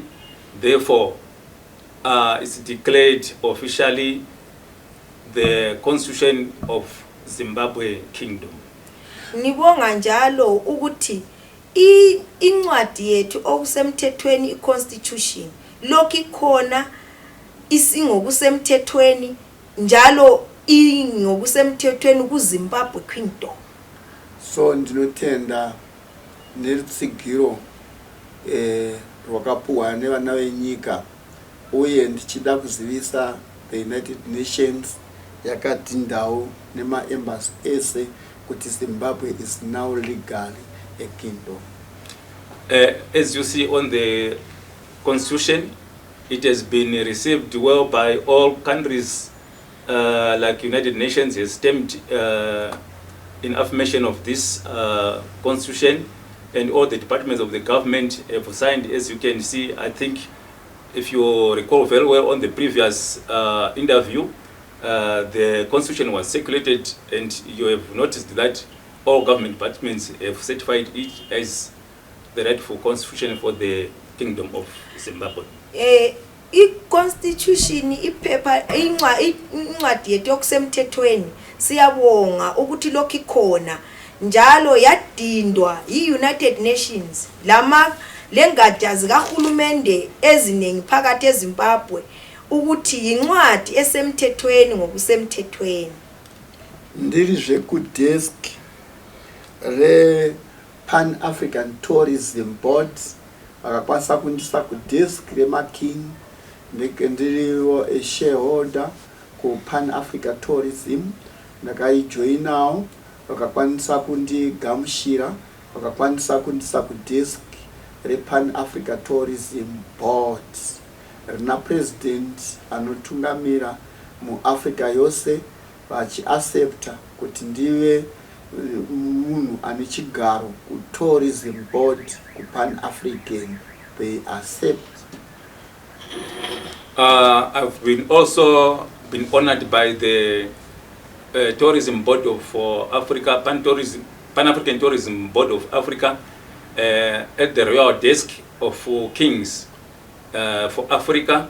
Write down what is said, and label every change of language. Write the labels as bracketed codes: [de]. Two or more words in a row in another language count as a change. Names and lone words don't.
[en] Therefore, it's declared officially the Constitution of Zimbabwe Kingdom. [nd] Ngibonga njalo ukuthi incwadi yethu okusemthethweni iconstitution lokho ikhona isingokusemthethweni njalo ingokusemthethweni kuZimbabwe Kingdom. [sn] So ndinotenda neritsigiro rwakapuwa nevana venyika uye ndichida kuzivisa the United Nations yakati ndau nemaembassy ese kuti [en] Zimbabwe is now legally a kingdom. As you see on the Constitution, it has been received well by all countries. Like United Nations has stamped in affirmation of this Constitution, and all the departments of the government have signed. As you can see, I think if you recall very well on the previous interview, the Constitution was circulated, and you have noticed that all government departments have certified it as the rightful constitution for the Kingdom of Zimbabwe. [nd] I-constitution iphepha incwadi yethu yokusemthethweni siyabonga ukuthi lokho ikhona njalo yadindwa yi-United Nations lengadi zikahulumende eziningi phakathi eZimbabwe ukuthi incwadi esemthethweni ngokusemthethweni. [sn] Ndirizve kudesk re Pan-African Tourism Board vakakwanisa kundisa kudesk remaking ndiriwo [en] a shareholder [sn] ku Pan-Africa Tourism ndakaijoinawo vakakwanisa kundigamushira vakakwanisa kundisa kudesk rePan-Africa Tourism Board rina president anotungamira muAfrica yose vachiaccepta kuti ndive munhu ane chigaro kuTourism Board kuPan-African. [en] They accept. I've also been honored by the Tourism Board of Africa, Pan-African Tourism Board of Africa, at the Royal Desk of Kings for Africa.